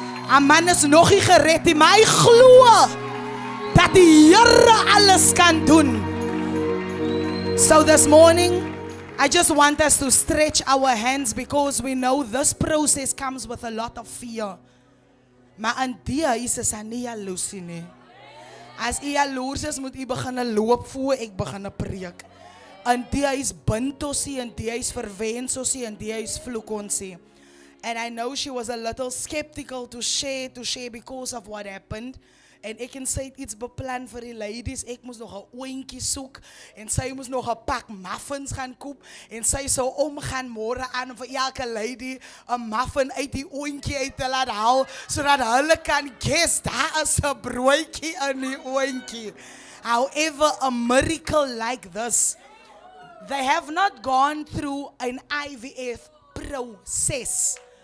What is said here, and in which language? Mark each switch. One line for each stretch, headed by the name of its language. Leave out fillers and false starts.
Afrikaans: Een man is nog nie gered nie, maar hy glo dat die Here alles kan doen.
English: So this morning, I just want us to stretch our hands, because we know this process comes with a lot of fear.
Afrikaans: Maar in die huis is hy nie jaloers nie. As jy jaloers is, moet jy begin loop voor ek begin preek. In die huis bind ons nie, in die huis verwens ons nie, in die huis vloek ons nie.
English: And I know she was a little skeptical to share because of what happened.
Afrikaans: En ek kan sê iets beplan vir die ladies. Ek moes nog 'n oontjie soek en sy moes nog 'n pak muffins gaan koop en sy sou omgaan môre aan vir elke lady 'n muffin uit die oontjie uit te laat haal sodat hulle kan guess daar is 'n broodjie in die oontjie.
English: However, a miracle like this, they have not gone through an IVF processes.